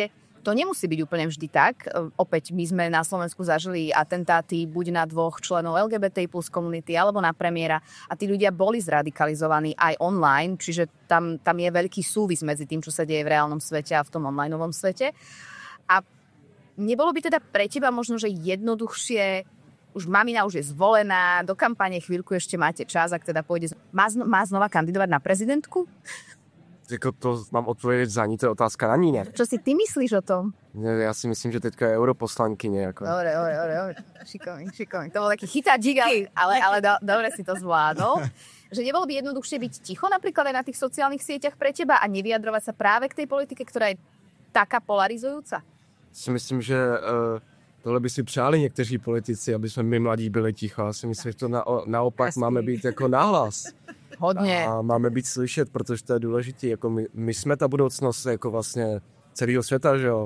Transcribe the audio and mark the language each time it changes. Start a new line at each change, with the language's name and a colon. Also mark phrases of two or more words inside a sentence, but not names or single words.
Slovak: To nemusí byť úplne vždy tak. Opäť my sme na Slovensku zažili atentáty buď na 2 členov LGBTI plus komunity alebo na premiéra a tí ľudia boli zradikalizovaní aj online, čiže tam je veľký súvis medzi tým, čo sa deje v reálnom svete a v tom onlineovom svete. A nebolo by teda pre teba možno, že jednoduchšie, už mamina už je zvolená, do kampane chvíľku ešte máte čas, ak teda pôjde, má znova kandidovať na prezidentku?
Czech: Jako to mám odpovědět za ní, to je otázka na ní, ne?
Slovak: Čo si ty myslíš o tom?
Czech: Já si myslím, že teďka je europoslankyně. Jako.
Slovak: Dobre. Šikovný. To bol taký chytáčik, ale dobre si to zvládol. Že nebolo by jednoduchšie byť ticho napríklad aj na tých sociálnych sieťach pre teba a nevyjadrovať sa práve k tej politike, ktorá je taká polarizujúca?
Czech: Si myslím, že tohle by si přáli někteří politici, aby jsme my mladí byli ticho. Já si myslím, že to naopak máme být jako nahlas. Hodně. A máme být slyšet, protože to je důležité. Jako my jsme ta budoucnost jako vlastně celého světa, že jo?